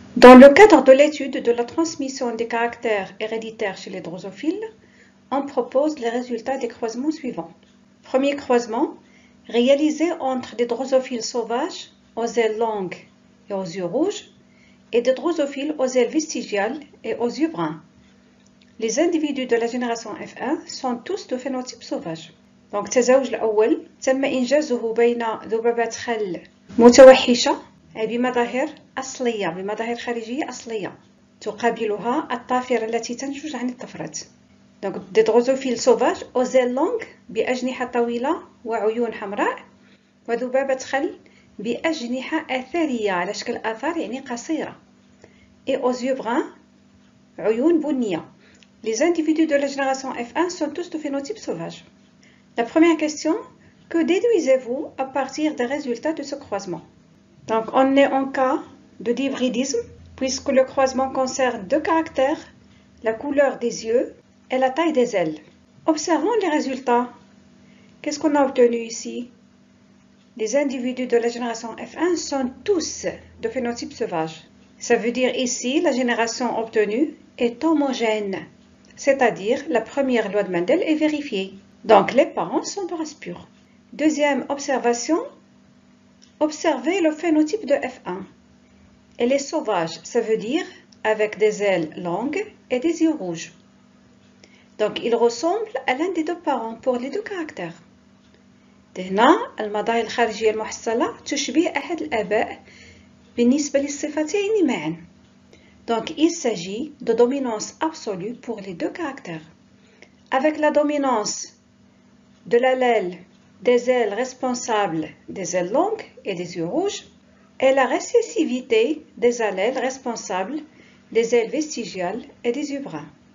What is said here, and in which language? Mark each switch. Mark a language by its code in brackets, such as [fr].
[fr] Dans le cadre de l'étude de la transmission des caractères héréditaires chez les drosophiles, on propose les résultats des croisements suivants. Premier croisement, réalisé entre des drosophiles sauvages aux ailes longues et aux yeux rouges et des drosophiles aux ailes vestigiales et aux yeux bruns. Les individus de la génération F1 sont tous de phénotype sauvage. [ar] Donc, التزاوج الأول تم إنجازه بين ذبابات خل متوحشة بمظاهر أصلية بمظاهر خارجية أصلية تقابلها الطافرة التي تنتج عن الطفرة. [fr] Donc, des drosophiles sauvages aux ailes longues [ar] بأجنحة طويلة وعيون حمراء وذبابة خل بأجنحة أثرية على شكل آثار يعني قصيرة [fr] et aux yeux bruns [ar] عيون بنية. [fr] Les individus de la génération F1 sont tous de phénotype sauvage. La première question, que déduisez-vous à partir des résultats de ce croisement? Donc, on est en cas de dihybridisme, puisque le croisement concerne deux caractères, la couleur des yeux et la taille des ailes. Observons les résultats. Qu'est-ce qu'on a obtenu ici? Les individus de la génération F1 sont tous de phénotype sauvage. Ça veut dire ici, la génération obtenue est homogène, c'est-à-dire la première loi de Mendel est vérifiée. Donc, les parents sont de race pure. Deuxième observation, observez le phénotype de F1. Elle est sauvage, ça veut dire avec des ailes longues et des yeux rouges. Donc, il ressemble à l'un des deux parents pour les deux caractères. [ar] هنا المظاهر الخارجية المحصلة تشبه أحد الآباء بالنسبة للصفتين معا. [fr] Donc, il s'agit de dominance absolue pour les deux caractères. Avec la dominance de l'allèle des ailes responsables des ailes longues et des yeux rouges et la récessivité des allèles responsables des ailes vestigiales et des yeux bruns.